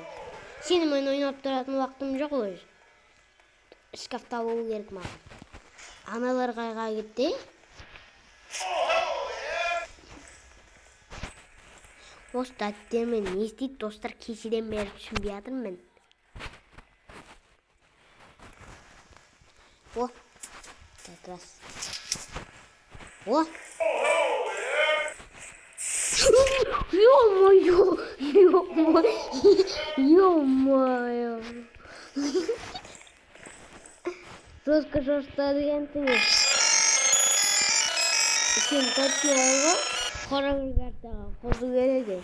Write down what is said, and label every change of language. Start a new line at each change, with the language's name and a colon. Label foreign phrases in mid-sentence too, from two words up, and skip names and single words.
Kazakh: Сенімен ойнап тұратын уақытым жоқ қой. Шкафты алу керек маған. Аналар қайға кетті? Осы дәттермен не істейді достар, кешеден бері түсінбей жатырмын мен.
Russian: О, как раз. О! Ё-моё! Ё-моё!
Kazakh: Жестко шошытады екенсіңіз. Сен точно алға қорағыр картаға қосу керек.